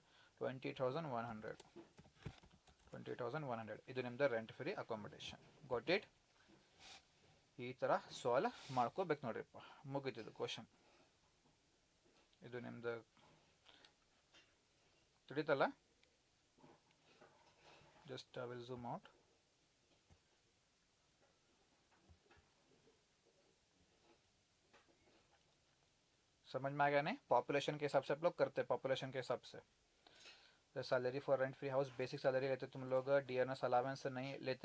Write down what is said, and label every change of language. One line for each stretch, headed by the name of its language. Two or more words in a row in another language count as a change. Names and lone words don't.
Kannada: 20,100. 20,100 ಇದು ನಿಮ್ಮದು
English: rent free accommodation. got it?
Kannada: ಈ ಥರ ಸಾಲ್ವ್ ಮಾಡ್ಕೋಬೇಕು ನೋಡ್ರಿಪ್ಪ, ಮುಗಿತಿದ್ದು ಕ್ವಶನ್. ಇದು ನಿಮ್ಮದು ತಿಳಿತಲ್ಲ?
English: just I will zoom out.
Hindi: समझ में आ गया नहीं? पॉपुलेशन के हिसाब से आप लोग करते हैं, पॉपुलेशन के हिसाब से.
English: salary for rent free house basic salary
Hindi: लेते तुम लोग,
English: DNS allowance
Hindi: नहीं लेते.